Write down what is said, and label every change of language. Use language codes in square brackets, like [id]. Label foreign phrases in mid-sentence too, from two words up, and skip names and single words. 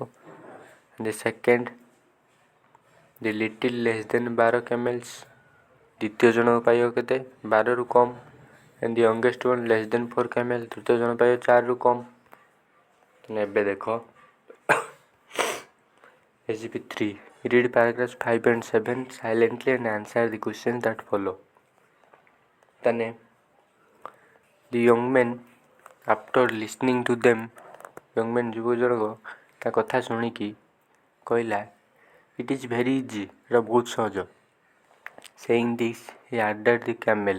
[en] the second the little less than 12 camels। [or] ଦ୍ୱିତୀୟ ଜଣକ ପାଇବ କେତେ? 12ରୁ କମ୍। [en] and the youngest one less than 4 camel। [or] ତୃତୀୟ ଜଣ ପାଇବ 4ରୁ କମ୍। ଏବେ ଦେଖ SGP 3। [en] ରିଡ୍ paragraphs 5 and 7 silently and answer the questions that follow। then the young men after listening to them. young men [or] ଯୁବ ଜଣକ ତା କଥା ଶୁଣିକି କହିଲା [en] it is very easy. [or] ଏଇଟା ବହୁତ ସହଜ। [en] saying this he added the camel.